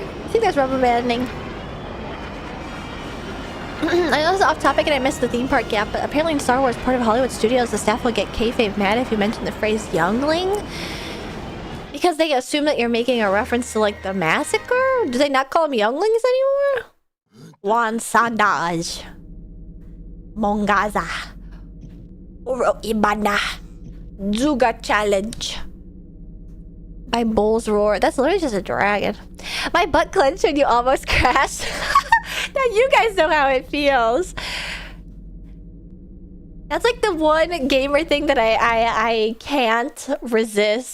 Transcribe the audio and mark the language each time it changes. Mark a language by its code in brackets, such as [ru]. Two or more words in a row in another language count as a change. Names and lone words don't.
[en] I think there's rubber banding. I know this is off topic and I missed the theme park gap, but apparently in Star Wars, part of Hollywood Studios, the staff will get kayfabe mad if you mention the phrase youngling. Because they assume that you're making a reference to like the massacre? Do they not call them younglings anymore? Juan Sandaj. Mongaza. Uro Ibana. Zuga Challenge. By Bull's Roar. That's literally just a dragon. My butt clenched when you almost crashed. Now you guys know how it feels. That's like the one gamer thing that I can't resist.